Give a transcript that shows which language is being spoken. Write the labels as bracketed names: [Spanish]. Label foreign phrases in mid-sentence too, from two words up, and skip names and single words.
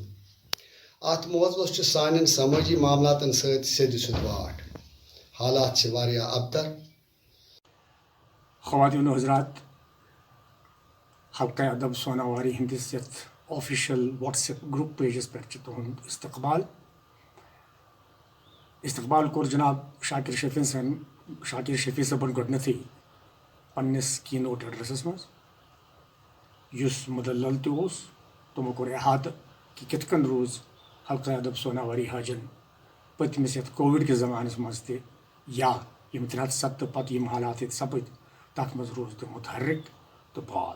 [Kashmiri] اتھ موضوعس چھُ سانٮ۪ن سمٲجی معاملاتن سۭتۍ سیٚدِ سیوٚد واٹھ. حالات چھِ واریاہ ابتر. خواتین و حضرات، حلقہ ادب سوناواری ہندس یتھ [English] official WhatsApp group [Kashmiri] پیجس پہ تہد استقبال کور جناب شاکر شفیع صٲبن گۄڈنیتھٕے پننس کی نوٹ ایڈریسس مز، یُس مدلل تہِ اوس. تمو کوٚر احاطہ کہ کِتھ کٔنۍ روٗز حلقہ ادب سوناواری حاجن پٔتمِس یتھ کووِڈ کِس زمانس منٛز تہِ، یا یِم 307 پتہٕ یِم حالات ییٚتہِ سپٕدۍ تتھ منٛز روٗز تِم متحرک تہٕ فعال.